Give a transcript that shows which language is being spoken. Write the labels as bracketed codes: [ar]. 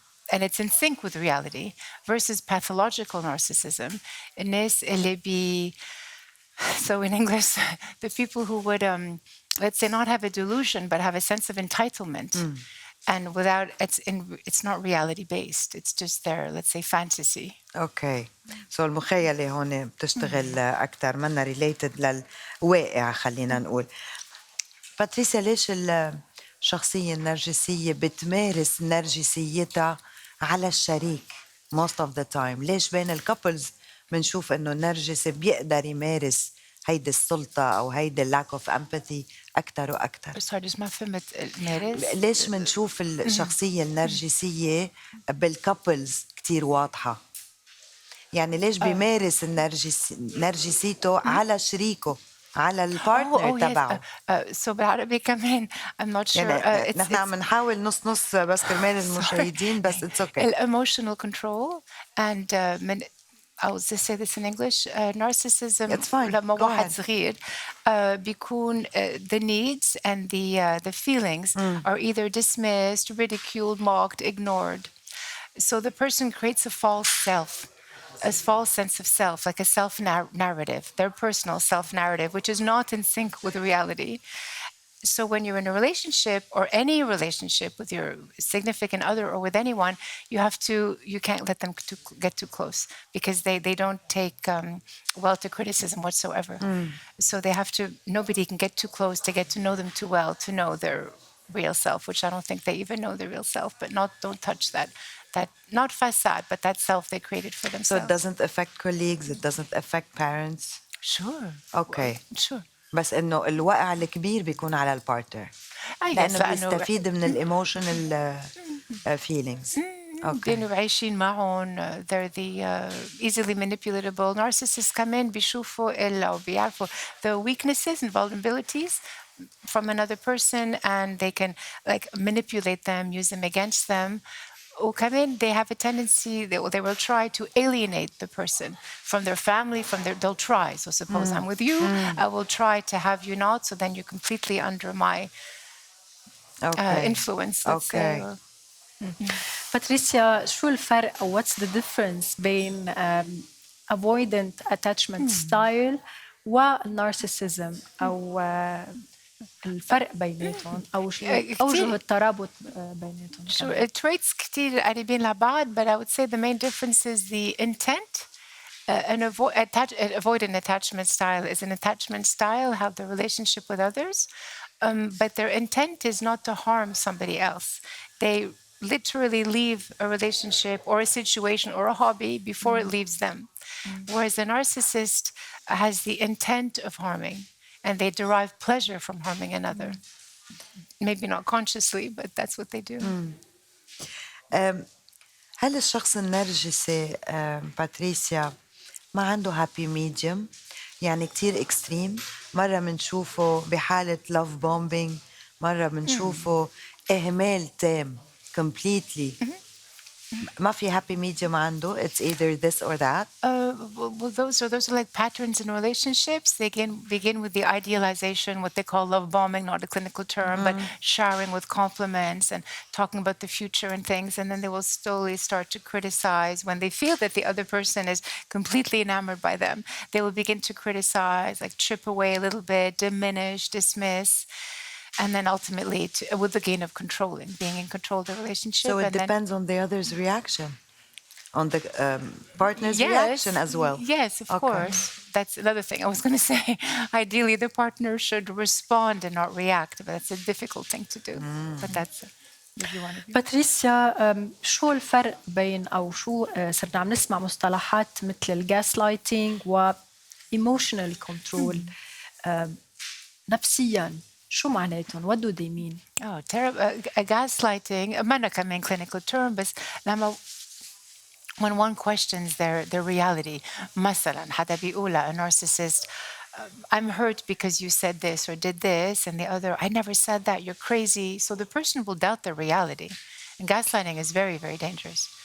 [en] And it's in sync with reality. Versus pathological narcissism, [ar] الناس اللي [en] so in English, the people who would, let's say, not have a delusion, but have a sense of entitlement. And without, it's not reality-based. It's just their, let's say, fantasy. Okay. [ar] So المخيلة هون بتشتغل أكتر منها related للواقع. خلينا نقول باتريسيا، ليش الشخصية النرجسية بتمارس نرجسيتها على الشريك [en] most of the time؟ [ar] ليش بين الكابلز بنشوف إنه النرجسي بيقدر يمارس هيدي السلطة أو هيدي [en] lack of empathy [ar] أكتر وأكتر؟ sorry, ما فهمت المارس. ليش بنشوف الشخصية النرجسية بالكابلز كتير واضحة؟ يعني ليش بيمارس نرجسيته على شريكه، على البارتنر تبعه؟ [en] So [ar] بالعربي كمان [en] I'm not sure. [ar] يعني نحن عم نحاول نص بس كرمال المشاهدين، بس [en] it's okay. Emotional control and من I'll just say this in English. Narcissism. It's fine. [ar] لما [en] Go [ar] واحد [en] ahead. [ar] صغير بيكون [en] the needs and the feelings are either dismissed, ridiculed, mocked, ignored. So the person creates a false self. A false sense of self, like a self-narrative, their personal self-narrative, which is not in sync with reality. So when you're in a relationship or any relationship with your significant other or with anyone, you can't let them get too close, because they don't take well to criticism whatsoever. So they have to, nobody can get too close to get to know them too well to know their real self, which I don't think they even know their real self, but don't touch that not facade, but that self they created for themselves. So it doesn't affect colleagues, it doesn't affect parents? Sure. Okay. Sure. [ar] بس إنه الوقع الكبير بيكون على البارتنر، لأنه بيستفيد من الإيموشنال feelings. بينوا عايشين معهم. [en] They're the easily manipulatable narcissists. [ar] كمان بيشوفوا أو بيعرفوا [en] the weaknesses and vulnerabilities from another person, and they can like manipulate them, use them against them. وكمان they have a tendency, they will try to alienate the person from their family, they'll try. So suppose I'm with you, I will try to have you not, so then you're completely under my influence, let's say. [ar] باتريسيا، شو الفرق أو [en] what's the difference [ar] بين avoidant attachment style والنارسيسيزم، أو الفرق بيناتهم، أو أوجه الترابط بيناتهم؟ [en] Sure, traits [ar] كتير قريبين لبعض, [en] but I would say the main difference is the intent. An avoidant attachment style is an attachment style, have the relationship with others, but their intent is not to harm somebody else. They literally leave a relationship or a situation or a hobby before it leaves them. Whereas a narcissist has the intent of harming, and they derive pleasure from harming another. Maybe not consciously, but that's what they do. [ar] هل الشخص النرجسي باتريسيا ما عنده هابي ميديوم؟ يعني كتير اكستريم، مرة منشوفه بحالة لاف بومبينج، مرة منشوفه إهمال تام completely. ما في happy medium عنده. [en] It's either this or that. Well, those are like patterns in relationships. They begin with the idealization, what they call love bombing, not a clinical term, but showering with compliments and talking about the future and things. And then they will slowly start to criticize when they feel that the other person is completely enamored by them. They will begin to criticize, like chip away a little bit, diminish, dismiss. And then ultimately, with the gain of controlling, being in control of the relationship. So it depends on the other's reaction, on the partner's reaction as well. Yes, of course. That's another thing I was going to say. Ideally, the partner should respond and not react, but that's a difficult thing to do. But that's maybe one of you. [ar] باتريسيا، شو الفرق بين أو شو صرنا عم نسمع مصطلحات مثل الجاس لايتينج و emotional control نفسياً؟ شو معناتهم؟ [en] What do they mean? Oh, terrible. Gaslighting, [ar] ما كمان [en] clinical term, [ar] بس لما [en] when one questions their reality. [ar] مثلا حدا بيقول [en] a narcissist, I'm hurt because you said this or did this, and the other, I never said that, you're crazy. So the person will doubt their reality. And gaslighting is very, very dangerous.